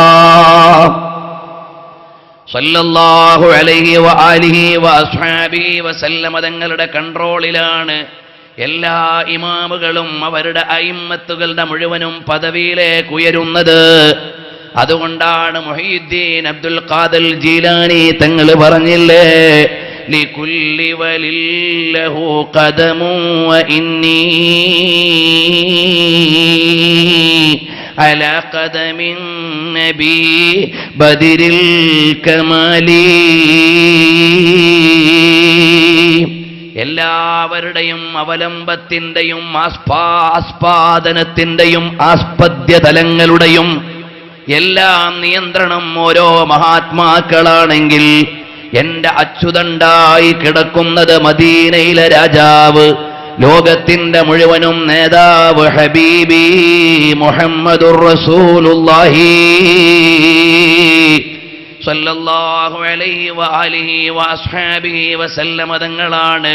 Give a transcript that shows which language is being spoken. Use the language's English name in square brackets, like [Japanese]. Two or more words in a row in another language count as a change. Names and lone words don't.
[Arabic] صلى الله عليه وآله وأصحابه وسلم [Malayalam] തങ്ങളുടെ കൺട്രോളിലാണ് എല്ലാ ഇമാമുകളും അവരുടെ അയിമ്മത്തുകളുടെ മുഴുവനും പദവിയിലേക്ക് ഉയരുന്നത്. അതുകൊണ്ടാണ് മുഹീദ്ദീൻ അബ്ദുൽ ഖാദിർ ജീലാനി തങ്ങൾ പറഞ്ഞില്ലേ, [Arabic] لكل ولي له قدم وإني على قدم النبي بدر الكمال. [Malayalam] എല്ലാവരുടെയും അവലംബത്തിന്റെയും ആസ്പാദനത്തിന്റെയും ആസ്പദ്യതലങ്ങളുടെയും എല്ലാം നിയന്ത്രണം ഓരോ മഹാത്മാക്കളാണെങ്കിൽ എന്റെ അച്യുതണ്ടായി കിടക്കുന്നത് മദീനയിലെ രാജാവ്, ലോകത്തിന്റെ മുഴുവനും നേതാവ് ഹബീബി മുഹമ്മദുർ [Arabic] رسول الله صلى الله عليه وآله وأصحابه وسلم [Malayalam] തങ്ങളാണ്.